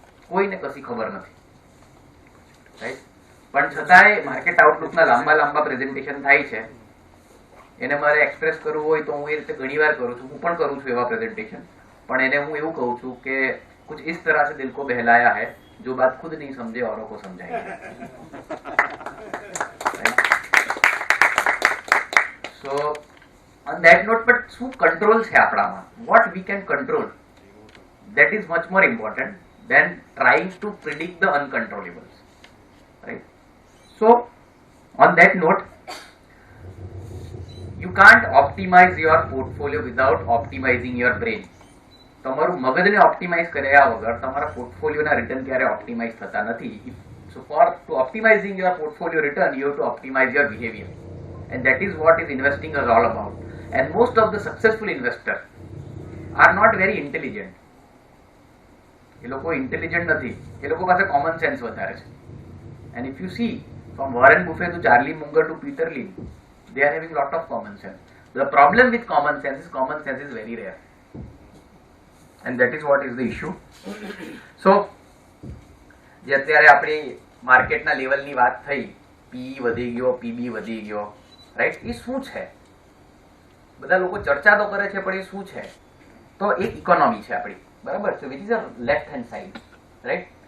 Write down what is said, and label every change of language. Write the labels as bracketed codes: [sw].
[gu] કોઈને કશી ખબર નથી. રાઈટ? પણ છતાંય માર્કેટ આઉટલુકના લાંબા લાંબા પ્રેઝન્ટેશન થાય છે. એને મારે એક્સપ્રેસ કરવું હોય તો હું એ રીતે ઘણી વાર કરું છું, હું પણ કરું છું એવા પ્રેઝન્ટેશન. પણ એને હું એવું કહું છું કે [hi] कुछ इस तरह से दिल को बहलाया है जो बात खुद नहीं समझे औरों को समझाएगी. [en] So on that note, but [gu] શું કંટ્રોલ છે આપણામાં, [en] what we can control, that is much more important than trying to predict the uncontrollables, right? So on that note, you can't optimize your portfolio without optimizing your brain. [gu] તમારું મગજને optimise કર્યા વગર તમારા પોર્ટફોલિયોના return ક્યારે optimise થતા નથી. [en] So for to optimizing your portfolio return, you have to optimize your behavior, and that is what is investing is all about. And most of the successful investors are not very intelligent. [gu] એ લોકો intelligent નથી, એ લોકો પાસે common sense વધારે છે. [en] And if you see from Warren Buffett to Charlie Munger to Peter Lynch, they are having lot of common sense. The problem with common sense is very rare. And that is what is the issue. [gu] So જે અત્યારે આપણી માર્કેટના લેવલની વાત થઈ, પી વધી ગયો, PB વધી ગયો, રાઈટ? એ શું છે? બધા લોકો ચર્ચા તો કરે છે, પણ એ શું છે? તો એક ઇકોનોમી છે આપણી, બરાબર છે, [en] which is a left hand side, [gu] right?